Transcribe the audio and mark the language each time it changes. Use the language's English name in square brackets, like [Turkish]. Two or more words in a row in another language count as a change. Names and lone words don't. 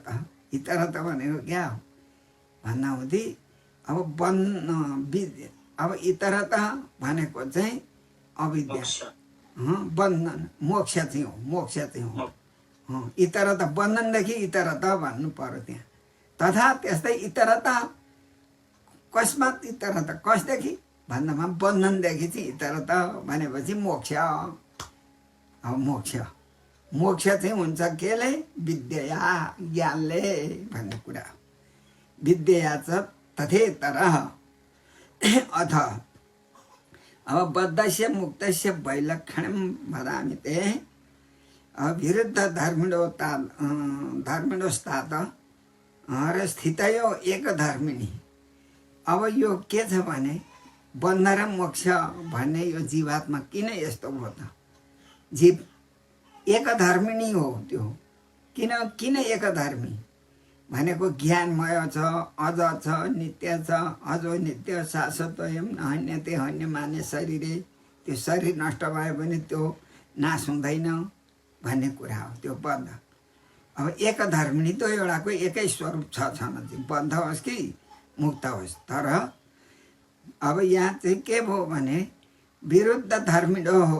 [Nepali] इतरत भनेको क्या हो भन्दा हुँदी अब इतरत भनेको चाहिँ अविद्या, बन्धन, मोक्ष चाहिँ हो। मोक्ष चाहिँ हो इतरत, बन्धनदेखि इतरत भन्नु पर्यो त्यहाँ। तथा त्यस्तै [Sanskrit] इतरत कस्मात् इतरत, [Nepali] कसदेखि भन्दामा बन्धनदेखि चाहिँ इतरत भनेपछि मोक्ष। अब मोक्ष चाहिँ हुन्छ केले? विद्या, ज्ञानले भन्ने कुरा। [Sanskrit] विद्या च तथेतरः अथ। अब बद्धस्य मुक्तस्य वैलक्षण्यं वदामि ते। विरुद्ध धर्मिणोस्तात र स्थितयो एकधर्मिणी। [Nepali] अब यो के छ भने बन्ध र मोक्ष भन्ने यो जीवात्मा किन यस्तो भयो त? जीव एकधर्मिणी हो त्यो। किन एकधर्मी भनेको ज्ञानमय छ, अज छ, नित्य छ। [Sanskrit] अजो नित्य शाश्वतोयम हन्यते हन्यमाने शरीरे। [Nepali] त्यो शरीर नष्ट भयो भने त्यो नाश हुँदैन भन्ने कुरा हो त्यो बन्ध। अब एकधर्मिणी त एउटाको एकै स्वरूप छ चाहिँ बन्ध होस् कि मुक्त होस्। तर अब यहाँ चाहिँ के भयो भने विरुद्ध धर्मिणो हो।